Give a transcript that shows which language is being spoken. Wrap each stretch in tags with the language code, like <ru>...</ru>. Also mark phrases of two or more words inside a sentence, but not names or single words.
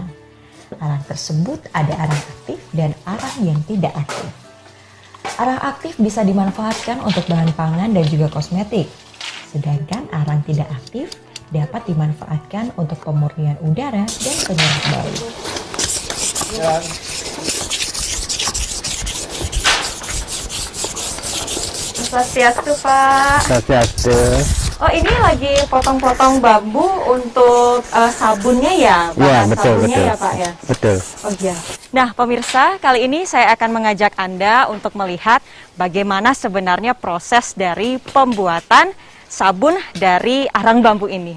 <id>Arang tersebut ada arang aktif dan arang yang tidak aktif. Arang aktif bisa dimanfaatkan untuk bahan pangan dan juga kosmetik. Sedangkan arang tidak aktif dapat dimanfaatkan untuk pemurnian udara dan penyerap bau. Swastiastu, Pak. Swastiastu. Oh, ini lagi potong-potong bambu untuk sabunnya ya, Pak? Ya, betul, sabunnya betul. ya, Pak ya? Betul. Oh iya. Nah, pemirsa, kali ini saya akan mengajak Anda untuk melihat bagaimana sebenarnya proses dari pembuatan sabun dari arang bambu ini.</id>